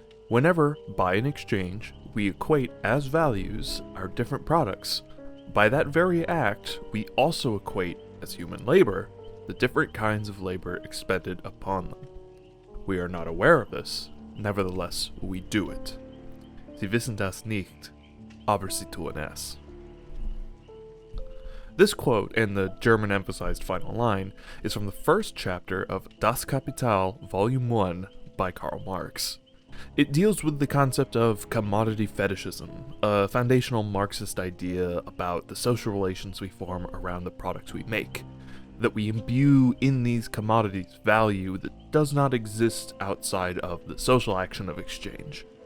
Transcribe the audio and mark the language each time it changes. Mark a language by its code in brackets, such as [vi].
[en] Whenever, by an exchange, we equate as values our different products, by that very act, we also equate as human labor the different kinds of labor expended upon them. We are not aware of this, nevertheless we do it. [de] Sie wissen das nicht, aber sie tun es. [en] This quote, and the German-emphasized final line, is from the first chapter of Das Kapital, Volume 1, by Karl Marx. It deals with the concept of commodity fetishism, a foundational Marxist idea about the social relations we form around the products we make, that we imbue in these commodities value that does not exist outside of the social action of exchange.